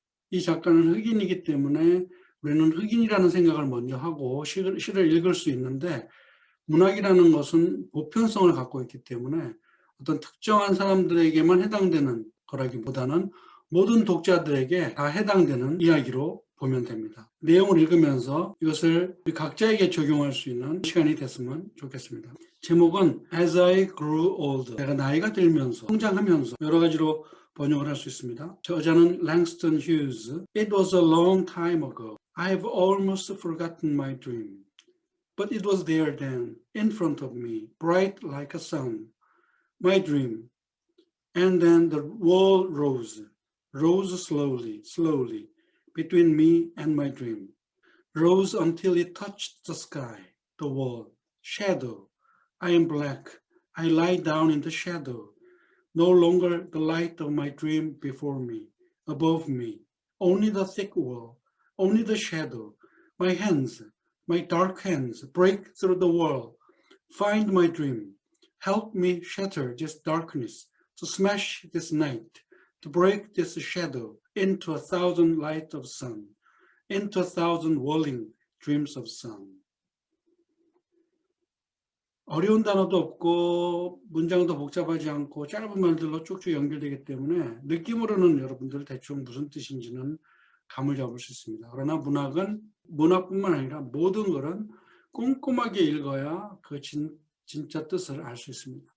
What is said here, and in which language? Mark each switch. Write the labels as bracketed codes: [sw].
[ko] 이 작가는 흑인이기 때문에 우리는 흑인이라는 생각을 먼저 하고 시를 읽을 수 있는데 문학이라는 것은 보편성을 갖고 있기 때문에 어떤 특정한 사람들에게만 해당되는 거라기보다는 모든 독자들에게 다 해당되는 이야기로 보면 됩니다. 내용을 읽으면서 이것을 우리 각자에게 적용할 수 있는 시간이 됐으면 좋겠습니다. 제목은 As I Grew Old, 내가 나이가 들면서, 성장하면서 여러 가지로 번역을 할 수 있습니다. 저자는 랭스턴 휴즈. [en] It was a long time ago. I've almost forgotten my dream. But it was there then, in front of me, bright like a sun, my dream. And then the wall rose slowly, slowly, between me and my dream. Rose until it touched the sky, the wall, shadow. I am black. I lie down in the shadow. No longer the light of my dream before me, above me. Only the thick wall, only the shadow. My hands, my dark hands, break through the wall. Find my dream. Help me shatter this darkness, to smash this night, to break this shadow into 1,000 lights of sun, into 1,000 whirling dreams of sun. [ko] 어려운 단어도 없고 문장도 복잡하지 않고 짧은 말들로 쭉쭉 연결되기 때문에 느낌으로는 여러분들 대충 무슨 뜻인지는 감을 잡을 수 있습니다. 그러나 문학은 문학뿐만 아니라 모든 것은 꼼꼼하게 읽어야 그 진짜 뜻을 알 수 있습니다.